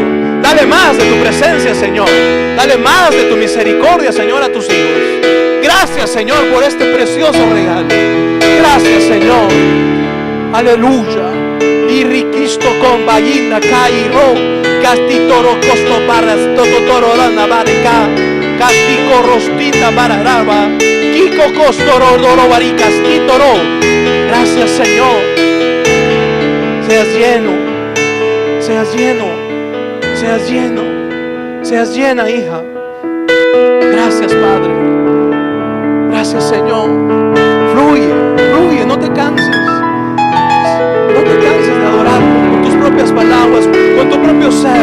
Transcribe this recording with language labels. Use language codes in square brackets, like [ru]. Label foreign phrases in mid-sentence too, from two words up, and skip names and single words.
[es] Dale más de tu presencia, Señor. Dale más de tu misericordia, Señor, a tus hijos. Gracias, Señor, por este precioso regalo. Gracias, Señor. Aleluya. Y riquisto con ballina cairo. Castitoro costo barras totoro la navarica. Castico rostita bararaba. Kiko costoro doro varicas quitoro. Gracias, Señor. Seas lleno. Seas lleno. Seas lleno. Seas llena, hija. Gracias, Padre. Gracias, Señor. Fluye, fluye, no te canses. No te canses de adorar con tus propias palabras, con tu propio ser.